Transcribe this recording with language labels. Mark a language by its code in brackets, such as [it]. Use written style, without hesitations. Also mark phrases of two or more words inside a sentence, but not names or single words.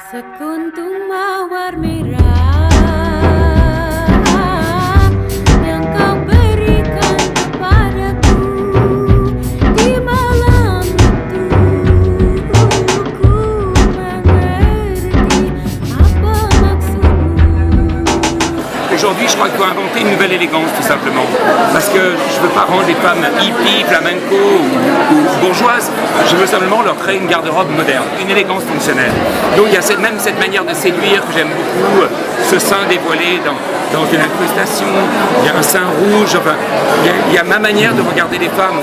[id] Sekuntum mawar merah yang kau berikan kepadaku di malam itu, ku mengerti apa maksudmu. [fr] Aujourd'hui, je crois qu'il faut inventer une nouvelle élégance, tout simplement. Parce que je ne veux pas rendre les femmes hippies, flamenco ou bourgeoises. Je veux simplement leur créer une garde-robe moderne, une élégance fonctionnelle. Donc il y a même cette manière de séduire que j'aime beaucoup, ce sein dévoilé dans une incrustation, il y a un sein rouge, enfin, il y a ma manière de regarder les femmes.